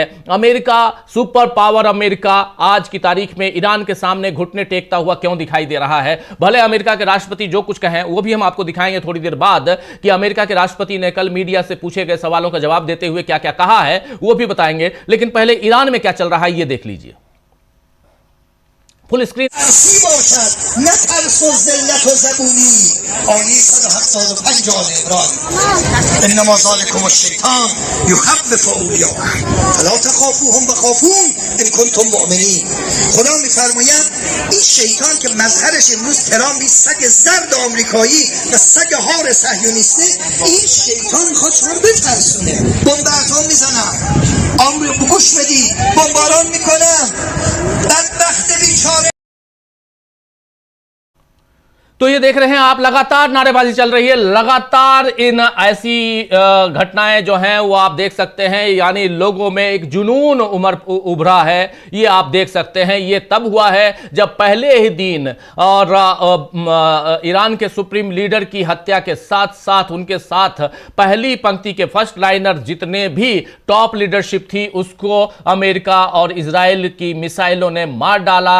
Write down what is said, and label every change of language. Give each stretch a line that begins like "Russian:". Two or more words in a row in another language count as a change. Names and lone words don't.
Hindi: अमेरिका,
English: super power
Hindi: अमेरिका आज की तारीख में ईरान के सामने घुटने टेकता हुआ क्यों दिखाई दे रहा है। भले अमेरिका के राष्ट्रपति जो कुछ कहें वो भी हम आपको दिखाएंगे थोड़ी देर बाद कि अमेरिका के राष्ट्रपति ने कल मीडिया से पूछे गए सवालों का जवाब देते हुए क्या क्या कहा है, वो भी बताएंगे। लेकिन पहले ईरान में क्या चल रहा है ये देख लीजिए,
English: full screen.
Persian: خدا میفرماید این شیطان که مظهرش امروز ترام بی سگ زرد آمریکایی و سگ هار صهیونیسته، این شیطان میخواد شما رو بترسونه. بمب اتم میزنم، آمریکا گوش بدی، بمباران میکنم، بدبخت بیچاره.
Hindi: तो ये देख रहे हैं आप, लगातार नारेबाजी चल रही है, लगातार इन ऐसी घटनाएं जो हैं वो आप देख सकते हैं, यानी लोगों में एक जुनून उभरा है, ये आप देख सकते हैं। ये तब हुआ है जब पहले ही दिन और ईरान के
English: supreme leader
Hindi: की हत्या के साथ साथ उनके साथ पहली पंक्ति के
English: first liner
Hindi: जितने भी
English: top leadership
Hindi: थी उसको अमेरिका और इजराइल की मिसाइलों ने मार डाला।